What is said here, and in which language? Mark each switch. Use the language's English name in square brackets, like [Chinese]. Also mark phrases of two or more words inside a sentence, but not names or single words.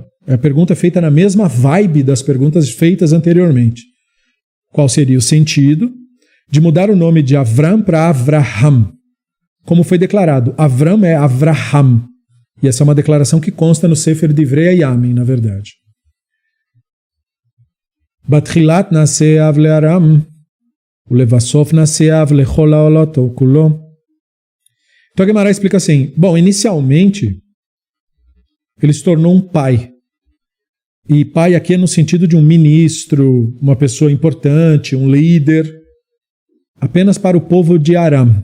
[Portuguese] É a pergunta feita na mesma vibe das perguntas feitas anteriormente. Qual seria o sentido de mudar o nome de Avram para Avraham? Como foi declarado, Avram é Avraham. E essa é uma declaração que consta no Sefer Divrei Yamin, na verdade. [Hebrew] בתחילה נעשה אב לארם, ולבסוף נעשה אב לכל העולם כולו. [Portuguese] Então a Guemará explica assim: bom, inicialmente ele se tornou um pai. E pai aqui é no sentido de um ministro, uma pessoa importante, um líder, apenas para o povo de Aram.